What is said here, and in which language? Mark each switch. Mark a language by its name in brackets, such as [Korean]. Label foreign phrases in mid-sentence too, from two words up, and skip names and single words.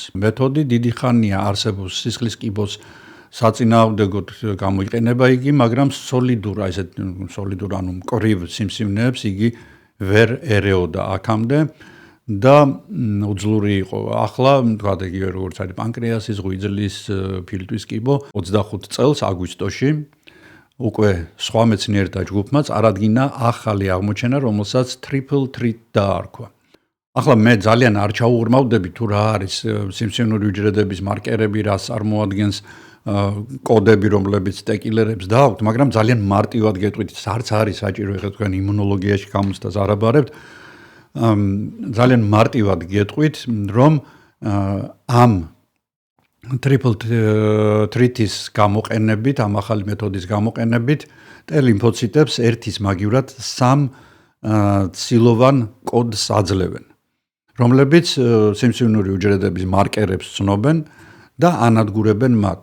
[Georgian] მეთოდი დიდი ხანია არსებობს სისხლის კიბოს საწინააღმდეგოდ გამოიყენება იგი, მაგრამ სოლიდურ ანუ მკვრივ სიმსივნეებს იგი ვერ ერეოდა აქამდე და უძლური იყო. ახლა თქვათ იგივე როგორც არის პანკრეასის, ღვიძლის, ფილტვის კიბო 25 წელს აგვისტოში უკვე სხვა მეცნიერთა ჯგუფმა წარადგინა ახალი აღმოჩენა, რომელსაც [English] triple treat [Georgian] დაარქვა. ახლა მე ძალიან არ ჩაუღრმავდები თუ რა არის სიმსივნური უჯრედების მარკერები, რას წარმოადგენს კოდები, რომლებიც ტეკილერებს დააქვთ, მაგრამ ძალიან მარტივად გეტყვით, არც არის საჭირო ეხლა თქვენ იმუნოლოგიაში გამოცდას არ აბარებთ. ძალიან მარტივად გეტყვით, რომ ამ [English] triple treaty- [Georgian] ის გამოყენებით, ამ ახალი მეთოდის გამოყენებით, ლიმფოციტებს ერთის მაგივრად 3 ცილოვან კოდს აძლევენ, რომლებიც სიმსივნური უჯრედების მარკერებს ცნობენ და ანადგურებენ მათ.